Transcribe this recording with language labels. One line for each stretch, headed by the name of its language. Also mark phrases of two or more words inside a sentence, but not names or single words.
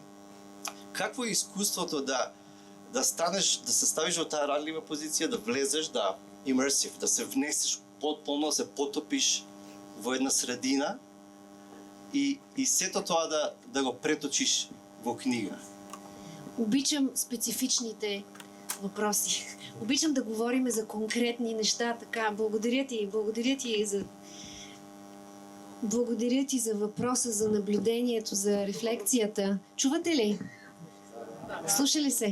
Macedonian: Какво е искуството да станеш, да се ставиш во таа ранлива позиција, да влезеш, да immersive, да се внесеш потполно, да се потопиш во една средина и сето тоа да го преточиш во книга.
Bulgarian: Обичам специфичните въпроси. Обичам да говорим за конкретни неща, така. Благодаря ти за въпроса, за наблюдението, за рефлекцията.
Macedonian: Чувате ли? Слушали се?